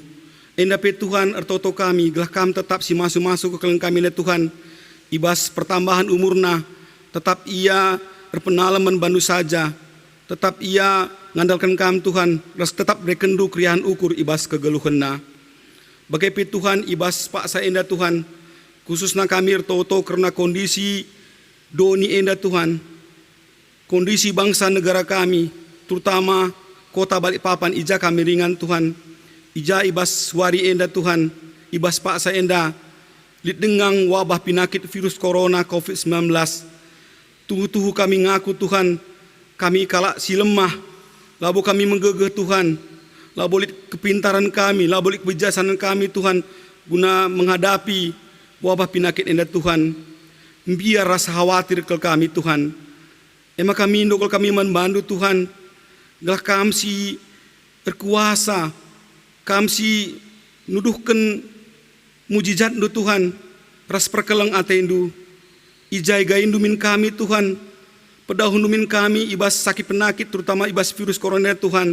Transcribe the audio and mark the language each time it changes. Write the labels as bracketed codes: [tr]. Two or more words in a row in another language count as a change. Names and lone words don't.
[btx] Enda Tuhan ertoto kami, gelah kam tetap si masuk-masuk kekelan kami ne Tuhan, ibas pertambahan umurna, tetap ia berpenalaman bandu saja, tetap ia ngandalkan kam Tuhan, tetap rekendu kriahan ukur ibas kegeluhanna. Bagai Tuhan ibas Pak Saenda Tuhan, khususnya kami ertoto karena kondisi doni enda Tuhan, [id] kondisi bangsa negara [btx] kami, terutama kota Balikpapan ija kami ringan Tuhan, ija ibas wari enda Tuhan, ibas pak saenda lit dengang [id] wabah penyakit virus corona [btx] COVID-19. Tuhu kami ngaku Tuhan, kami kalak si lemah, labo kami menggegeh Tuhan, labo lit kepintaran kami, labo lit kebijaksanaan kami Tuhan, [id] guna menghadapi wabah penyakit [btx] enda Tuhan. [id] Biar rasa khawatir ke kami Tuhan. [btx] Ema kami indo kami membantu Tuhan. Gelah kami si berkuasa, kami si nuduhkan mujizat do Tuhan. Ras perkeleng ateindu. Ijai gaindu min kami Tuhan. Pedahun min kami ibas [id] sakit penyakit [btx] terutama ibas virus corona Tuhan.